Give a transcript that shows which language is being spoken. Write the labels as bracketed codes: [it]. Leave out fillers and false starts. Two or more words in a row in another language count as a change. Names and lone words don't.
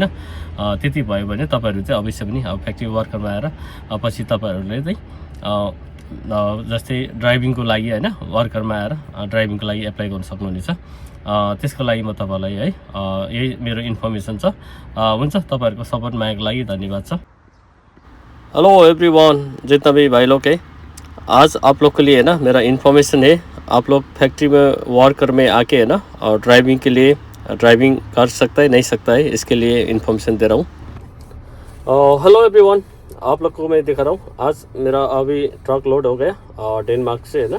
[ne] त्यति भयो भने तपाईहरु चाहिँ अवश्य पनि [en] factory workerमा [ne] आएर पछि तपाईहरुले चाहिँ जस्तै ड्राइभिङको लागि हैन वर्करमा आएर ड्राइभिङको लागि एप्लाई गर्न सक्नुहुनेछ। त्यसको लागि म तपाईलाई है यही मेरो इन्फर्मेसन छ। हुन्छ, तपाईहरुको सपोर्ट मायाको लागि धन्यवाद छ। [en] hello everyone, [hi] जितना भी भाई लोग है, आज आप लोग के लिए है ना मेरा इन्फॉर्मेशन है। आप लोग फैक्ट्री में वर्कर में आके है ना और ड्राइविंग के लिए ड्राइविंग कर सकता है नहीं सकता है, इसके लिए इन्फॉर्मेशन दे रहा हूँ। [en] hello everyone, [hi] आप लोग को मैं दिखा रहा हूँ। आज मेरा अभी ट्रक लोड हो गया डेनमार्क से है ना।